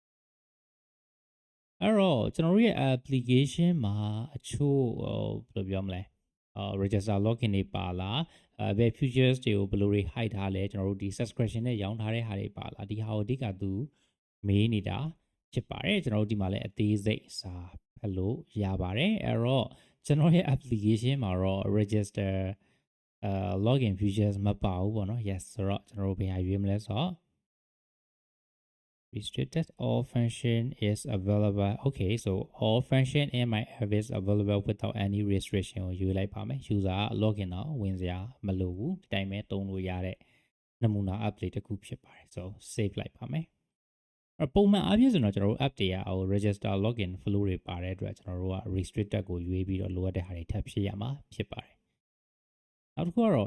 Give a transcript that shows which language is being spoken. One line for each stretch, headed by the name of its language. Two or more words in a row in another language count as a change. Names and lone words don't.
Burmese: အဲ့တော့ကျွန်တော်တို့ရဲ့ application မှာအချို့ဘယ်လိုပြောမလဲ
English: register login
Burmese: တွေပါလားဘယ် features တွေကိုဘယ်လိုတွေ hide ထားလဲကျွန်တော်တို့ဒီ subscription နဲ့ရောင်းထားတဲ့ဟာတွေပါလားဒီဟာကိုအဓိကသူမေးနေတာဖြစ်ပါတယ်ကျွန်တော်တို့ဒီမှာလည်းအသေးစိတ်စာဖတ်လို့ရပါတယ်အဲ့တော့ကျွန်တော်ရဲ့ application မှာတော့
English: register login features
Burmese: မပါ ဘူးပေါ့နော် yes ဆိုတော့ကျွန်တော်တို့ဘယ်ဟာရွေးမလဲဆိုတော့
English: restricted all function is available okay so all function in my app is available without any restriction
Burmese: ကိုယူလိုက်ပါမယ်
English: user login
Burmese: တော့ဝင်စရာမလိုဘူးဒီတိုင်းပဲသုံးလို့ရတဲ့နမူနာ app လေးတစ်ခုဖြစ် ပါတယ် so save လိုက်ပါမယ်ပုံမှန်အားဖြင့်ဆိုတော့ကျွန်တော်တို့ app တွေက
English: register login flow
Burmese: တွေပါတဲ့အတွက်ကျွန်တော်တို့က restricted ကိုရွေးပြီးတော့လိုအပ်တဲ့ဟာတွေထပ်ဖြည့်ရမှာဖြစ်ပါတယ်နောက်တစ်ခုကတော့